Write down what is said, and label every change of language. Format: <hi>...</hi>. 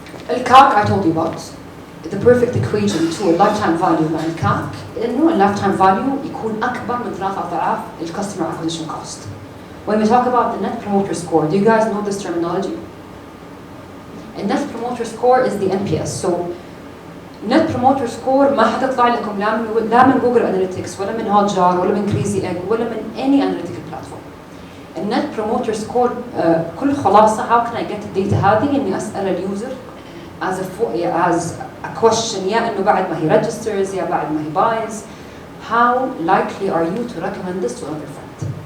<en>الكاك I told you about. The perfect equation to a lifetime value</en> <ar>مع الكاك إنه</ar> <en>lifetime value</en> <ar>يكون أكبر من 3 أضعاف</ar> <en>customer acquisition cost. When we talk about the net promoter score, do you guys know this terminology? A net promoter score is the NPS. So net promoter score</en> <ar>ما حتطلع لكم لا من جوجل أناليتكس ولا من هوتجار ولا من كريزي إج ولا من</ar> <en>any analytical platform. A</en> <ar>النت بروموتر سكور كل خلاصه</ar> <en>how can I get the data</en> <ar>هذه اني اسال اليوزر</ar> <en>as a question</en> <ar>يا انه بعد ما هي</ar> <en>registers</en> <ar>يا بعد ما هي</ar> <en>buys how likely are you to recommend this to another friend</en>